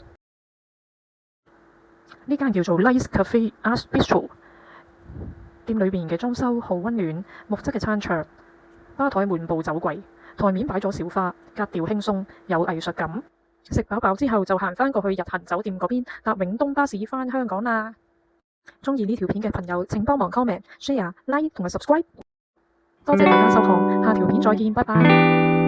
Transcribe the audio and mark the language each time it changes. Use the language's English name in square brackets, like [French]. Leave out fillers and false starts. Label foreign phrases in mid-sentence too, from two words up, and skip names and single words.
[Cantonese] 呢間叫做 Lice Cafe Art Bistro， 店裏面嘅裝修好溫暖，木質嘅餐桌，吧台滿布酒櫃，台面擺咗小花，格調輕鬆，有藝術感。食飽飽之後就行返過去日行酒店嗰邊，搭永東巴士返香港啦。鍾意呢條片嘅朋友請幫忙 [English] comment、share、like [Cantonese] 同埋 subscribe。多謝大家收看，下條片再見，拜拜。